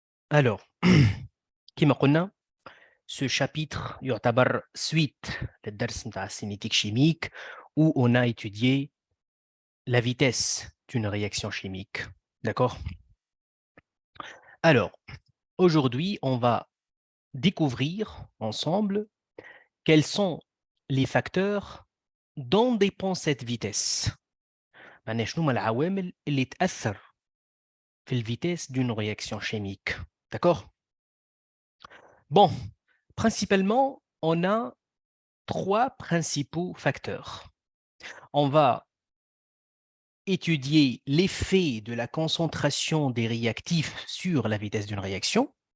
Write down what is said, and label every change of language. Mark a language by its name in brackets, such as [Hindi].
[French] Alors, [Arabic] كما قلنا, [French] ce chapitre [Arabic] يعتبر [French] suite [Arabic] للدرس نتاع [French] cinétique chimique où on a étudié la vitesse d'une réaction chimique. D'accord? Alors, aujourd'hui, on va découvrir ensemble quels sont les facteurs dont dépend cette vitesse. [Arabic] يعني شنو هما العوامل اللي تأثر في الفيتesse [French] d'une réaction chimique. D'accord? Bon, principalement, on a trois principaux facteurs. On va étudier l'effet de la concentration des réactifs sur la vitesse d'une réaction.